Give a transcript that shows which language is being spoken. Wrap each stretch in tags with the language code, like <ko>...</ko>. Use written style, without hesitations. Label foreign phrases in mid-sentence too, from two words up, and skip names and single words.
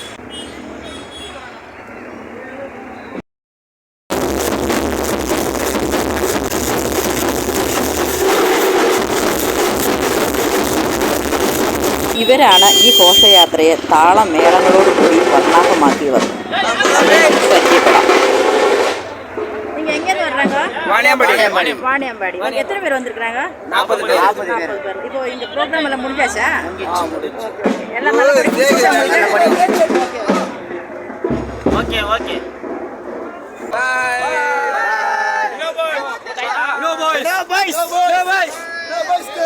<ml>ഇവരാണ് ഈ ഘോഷയാത്രയെ താളമേളങ്ങളോടുകൂടി വർണ്ണാഭമാക്കിയവർ. പരിചയപ്പെടാം.</ml> <ta>வாணியம்பாடி. எத்தனை பேர் வந்திருக்காங்க? 40 பேர். இப்போ இந்த ப்ரோக்ராம் எல்லாம் முடிஞ்சாச்சா? எல்லாம் நல்லா</ta> <en>okay okay.</en> <ta>பை.</ta> <en>No boys. No boys. No boys. No boys. No boys.</en>